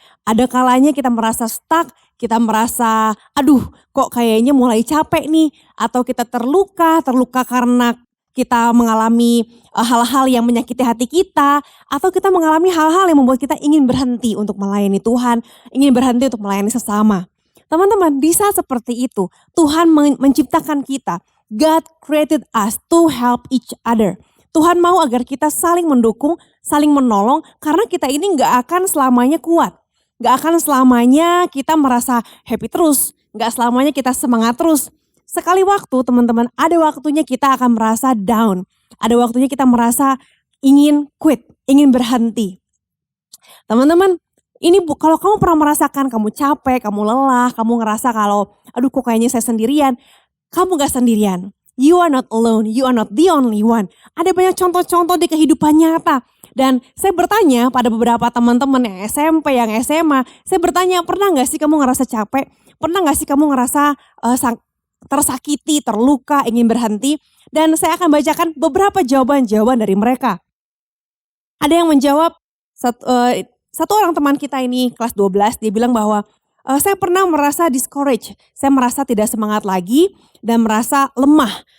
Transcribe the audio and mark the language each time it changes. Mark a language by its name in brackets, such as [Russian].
[Indonesian] Ada kalanya kita merasa stuck, kita merasa aduh kok kayaknya mulai capek nih. Atau kita terluka karena kita mengalami hal-hal yang menyakiti hati kita. Atau kita mengalami hal-hal yang membuat kita ingin berhenti untuk melayani Tuhan, ingin berhenti untuk melayani sesama. Teman-teman, di saat seperti itu Tuhan menciptakan kita. [English] God created us to help each other. [Indonesian] Tuhan mau agar kita saling mendukung, saling menolong karena kita ini gak akan selamanya kuat. Gak akan selamanya kita merasa happy terus, gak selamanya kita semangat terus. Sekali waktu teman-teman, ada waktunya kita akan merasa down. Ada waktunya kita merasa ingin quit, ingin berhenti. Teman-teman, ini kalau kamu pernah merasakan kamu capek, kamu lelah, kamu ngerasa kalau aduh kok kayaknya saya sendirian. Kamu gak sendirian. [English] You are not alone, you are not the only one. [Indonesian] Ada banyak contoh-contoh di kehidupan nyata. Dan saya bertanya pada beberapa teman-teman yang SMP, yang SMA. Saya bertanya, pernah gak sih kamu ngerasa capek? Pernah gak sih kamu ngerasa tersakiti, terluka, ingin berhenti? Dan saya akan bacakan beberapa jawaban-jawaban dari mereka. Ada yang menjawab, satu orang teman kita ini kelas 12, dia bilang bahwa saya pernah merasa discouraged, saya merasa tidak semangat lagi dan merasa lemah.